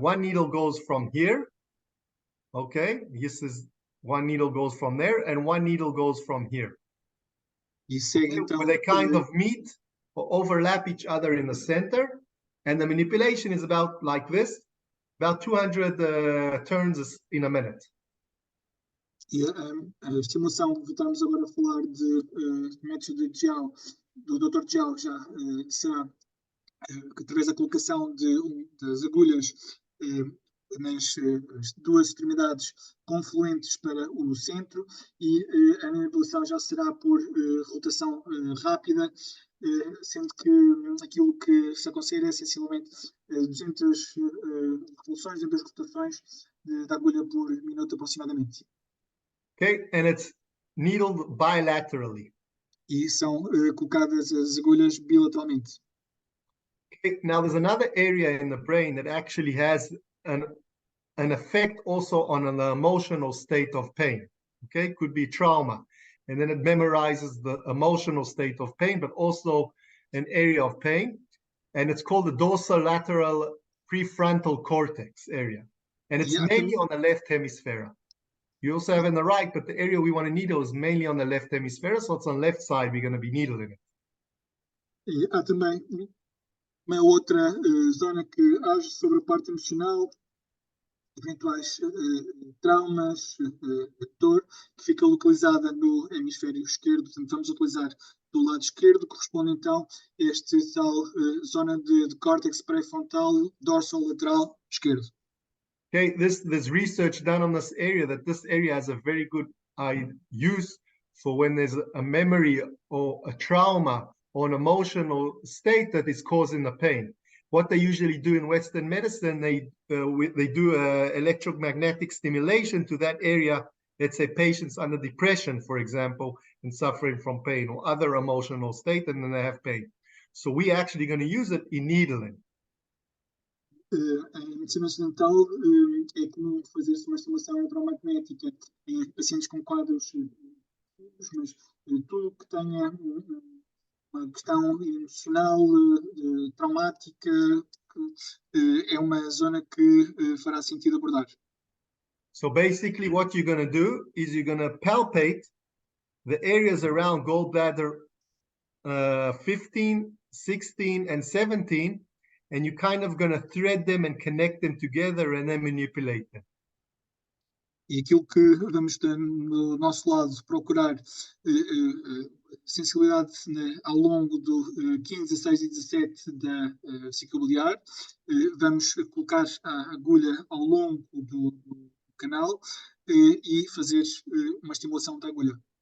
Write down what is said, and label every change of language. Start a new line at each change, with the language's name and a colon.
English: One needle goes from here. Okay, this is one needle goes from there, and one needle goes from here.
Portuguese: E segue, então,
English: where they kind of meet or overlap each other in the center, and the manipulation is about like this, about 200 turns in a minute.
Portuguese: E a estimulação, voltamos agora a falar de método de Jiao, do Dr. Jiao, já será através da colocação das agulhas nas duas extremidades confluentes para o centro, e a manipulação já será por rotação rápida, sendo que aquilo que se aconselha é sensivelmente 200 revoluções, 200 rotações da agulha por minuto aproximadamente.
English: Okay, and it's needled bilaterally.
Portuguese: E são colocadas as agulhas bilateralmente.
English: Okay, now there's another area in the brain that actually has an effect also on an emotional state of pain. Okay, could be trauma, and then it memorizes the emotional state of pain, but also an area of pain, and it's called the dorsolateral prefrontal cortex area, and it's mainly on the left hemisphere. You also have in the right, but the area we want to needle is mainly on the left hemisphere, so it's on the left side we're going to be needling it.
Portuguese: E há também uma outra zona que age sobre a parte emocional, eventuais traumas, dor, que fica localizada no hemisfério esquerdo. Portanto, vamos utilizar do lado esquerdo, corresponde então a esta tal zona de córtex pré-frontal dorsolateral esquerdo.
English: Okay, there's research done on this area that this area has a very good use for when there's a memory or a trauma or an emotional state that is causing the pain. What they usually do in Western medicine, they do electromagnetic stimulation to that area let's say, patients under depression, for example, and suffering from pain or other emotional state, and then they have pain. So we actually going to use it in needling.
Portuguese: Em medicina ocidental, é comum fazer-se uma estimulação eletromagnética em pacientes com quadros, mas tudo que tenha uma questão emocional, traumática, é uma zona que fará sentido abordar.
English: So basically what you're going to do is you're going to palpate the areas around gallbladder 15, 16, and 17, and you're kind of going to thread them and connect them together and then manipulate them.
Portuguese: E aquilo que vamos do nosso lado procurar sensibilidade ao longo do 15, 16 e 17 da vesícula biliar, vamos colocar a agulha ao longo do canal e fazer uma estimulação da agulha.